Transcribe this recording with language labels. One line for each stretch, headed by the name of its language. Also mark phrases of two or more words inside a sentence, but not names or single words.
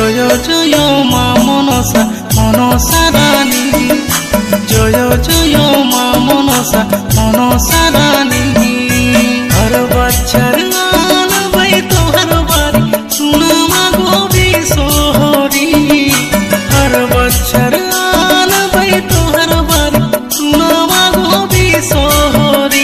Bangla: জয় মা মনসা মনসা রানী, জয় জয় মা মনসা মনসা রানী।
Angika: हर बच्चर आलबै तोहर बारी सुना मागो बिसोहरी, हर बच्चर आलबै तोहर बारी सुना मागो बिसोहरी।